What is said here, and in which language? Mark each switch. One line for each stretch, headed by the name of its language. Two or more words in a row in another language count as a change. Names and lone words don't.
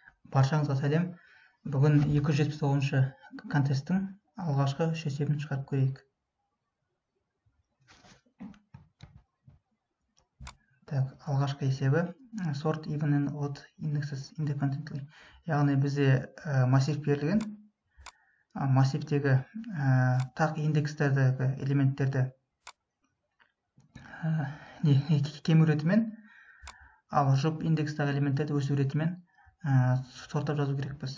Kazakh: Баршаңызға сәлем. Бүгін 279-шы контесттің алғашқы үш есебін шығарып көрейік. Так, алғашқы есебі
English: sort even and odd indexes independently.
Kazakh: Яғни бізде массив берілген. Массивтегі тақ индекстердегі элементтерді кем ретімен, ал жұп индекстегі элементтерді өсу ретімен сорттап жазу керекпіз.